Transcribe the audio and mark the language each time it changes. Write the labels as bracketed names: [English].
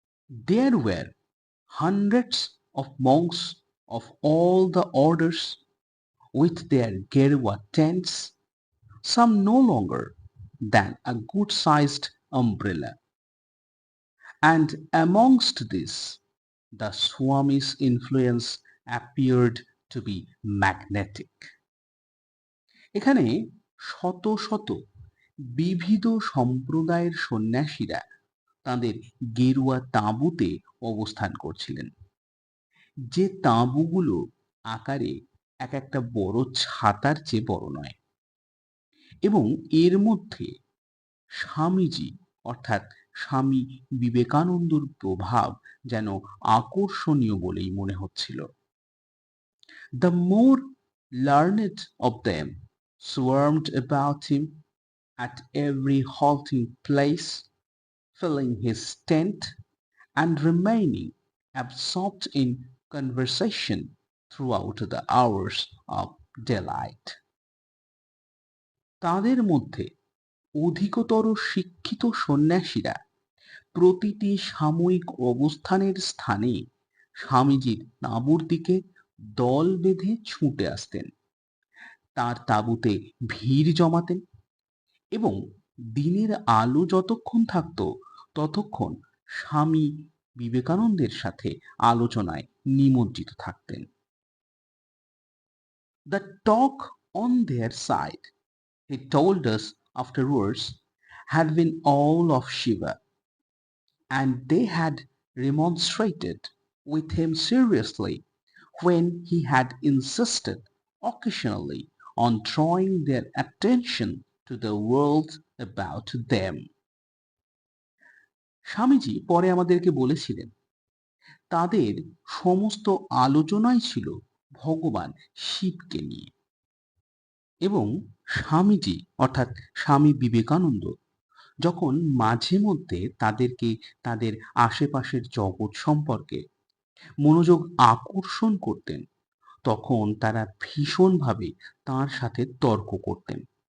[English] There were hundreds of monks of all the orders with their Gerwa tents, some no longer than a good-sized umbrella. And amongst this, the Swami's influence appeared to be magnetic. [Bangla] এখানে শত শত বিবিধ সম্প্রদায়ের সন্ন্যাসীরা তাদের গেরুয়া তাঁবুতে অবস্থান করছিলেন, যে তাঁবুগুলো আকারে এক একটা বড় ছাতার চেয়ে বড় নয়, এবং এর মধ্যে স্বামীজি অর্থাৎ স্বামী বিবেকানন্দর প্রভাব যেন আকর্ষণীয় বলেই মনে হচ্ছিল। [English] The more learned of them swarmed about him at every halting place, filling his tent and remaining absorbed in conversation throughout the hours of daylight. [Bangla] তাদের মধ্যে অধিকতর শিক্ষিত সন্ন্যাসীরা প্রতিটি সাময়িক অবস্থানের স্থানে স্বামীজির তাঁবুর দিকে দল বেঁধে ছুটে আসতেন, তার তাঁবুতে ভিড় জমাতেন এবং দিনের আলো যতক্ষণ থাকত ততক্ষণ স্বামী বিবেকানন্দের সাথে আলোচনায় নিমজ্জিত থাকতেন। [English] The talk on their side, he told us afterwards, had been all of Shiva, and they had remonstrated with him seriously when he had insisted occasionally on drawing their attention to the world about them. [Bangla] Swamiji পরে আমাদেরকে বলেছিলেন, তাদের সমস্ত আলোচনাই ছিল ভগবান শিবকে নিয়ে। এবং স্বামীজি অর্থাৎ স্বামী বিবেকানন্দ যখন মাঝে মধ্যে তাদেরকে তাদের আশেপাশের জগৎ সম্পর্কে মনোযোগ আকর্ষণ করতেন, তখন তারা ভীষণভাবে তার সাথে তর্ক করতেন।